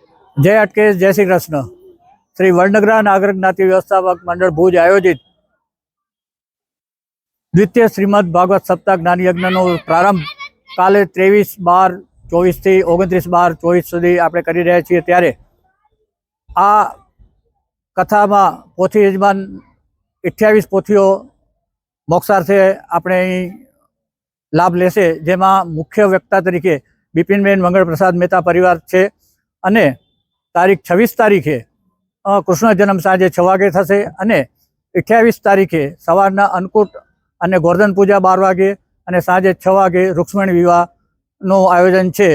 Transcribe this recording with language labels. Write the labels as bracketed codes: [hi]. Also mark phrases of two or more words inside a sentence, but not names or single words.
[gu] જય હાટકેશ, જય શ્રી કૃષ્ણ। શ્રી વડનગરા નાગર જ્ઞાતિ વ્યવસ્થાપક મંડળ ભુજ આયોજિત દ્વિતીય શ્રીમદ ભાગવત સપ્તાહ જ્ઞાન યજ્ઞ પ્રારંભ કાળે 23/12/24 થી 29/12/24 સુધી આપણે કરી રહ્યા છીએ। ત્યારે આ કથામાં પોથી યજમાન 28 પોથીઓ મોક્ષાર્થે આપણે અહીં લાભ લેશે, જેમાં મુખ્ય વક્તા તરીકે બિપિનબેન મંગળ પ્રસાદ મહેતા પરિવાર છે અને તારીખ 26 તારીખે કૃષ્ણ જન્મ સાંજે 6 વાગે થશે અને 28 તારીખે સવારના અન્નકૂટ અને ગોર્ધન પૂજા 12 વાગે અને સાંજે 6 વાગે રૂક્ષ્મણી વિવાહનું આયોજન છે।